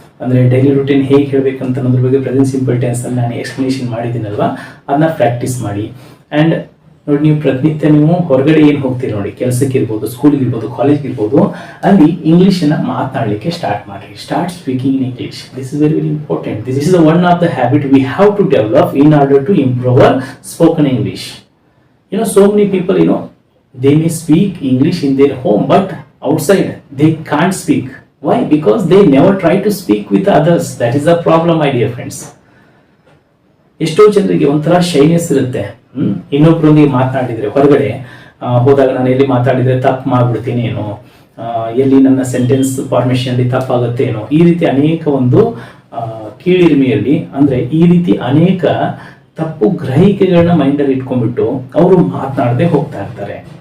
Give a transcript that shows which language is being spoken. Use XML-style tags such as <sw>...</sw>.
<kn>ಅಂದ್ರೆ daily routine ಹೇಗೆ ಹೇಳ್ಬೇಕಂತ ಅನ್ನೋದ್ರ ಬಗ್ಗೆ ಪ್ರೆಸೆಂಟ್ ಸಿಂಪಲ್ ಟೆನ್ಸ್ ಅಲ್ಲಿ ನಾನು ಎಕ್ಸ್ಪ್ಲನೇಷನ್ ಮಾಡಿದ್ದೀನಲ್ವಾ, ಅದನ್ನ ಪ್ರಾಕ್ಟೀಸ್ ಮಾಡಿ. ಅಂಡ್ ನೋಡಿ, ನೀವು ಪ್ರತಿನಿತ್ಯ ನೀವು ಹೊರಗಡೆ ಏನು ಹೋಗ್ತೀರಿ ನೋಡಿ, ಕೆಲಸಕ್ಕೆ ಇರ್ಬೋದು, ಸ್ಕೂಲ್ಗೆ ಇರ್ಬೋದು, ಕಾಲೇಜ್ಗೆ ಇರ್ಬೋದು, ಅಲ್ಲಿ ಇಂಗ್ಲೀಷನ್ನ ಮಾತನಾಡಲಿಕ್ಕೆ ಸ್ಟಾರ್ಟ್ ಮಾಡಿರಿ.</kn> <en>Start speaking in English. This is very very important. This is one of the habit we have to develop in order to improve our spoken English. So many people, they may speak English in their home, but outside they can't speak. Why? Because they never try to speak with others. That is the problem, my dear friends.</en> <kn>ಎಷ್ಟೋ ಜನರಿಗೆ ಒಂಥರ shyness ಇರುತ್ತೆ. ಇನ್ನೊಬ್ಬರೊಂದಿಗೆ ಮಾತನಾಡಿದ್ರೆ, ಹೊರಗಡೆ ಹೋದಾಗ ನಾನು ಎಲ್ಲಿ ಮಾತಾಡಿದ್ರೆ ತಪ್ಪು ಮಾಡ್ಬಿಡ್ತೀನೇನೋ, ಎಲ್ಲಿ ನನ್ನ ಸೆಂಟೆನ್ಸ್ ಫಾರ್ಮೇಷನ್ ಅಲ್ಲಿ ತಪ್ಪಾಗುತ್ತೇನೋ, ಈ ರೀತಿ ಅನೇಕ ಒಂದು ಕೀಳಿರಿಮೆಯಲ್ಲಿ, ಅಂದ್ರೆ ಈ ರೀತಿ ಅನೇಕ ತಪ್ಪು ಗ್ರಹಿಕೆಗಳನ್ನ ಮೈಂಡಲ್ಲಿ ಇಟ್ಕೊಂಡ್ಬಿಟ್ಟು ಅವರು ಮಾತನಾಡದೆ ಹೋಗ್ತಾ ಇರ್ತಾರೆ.</kn>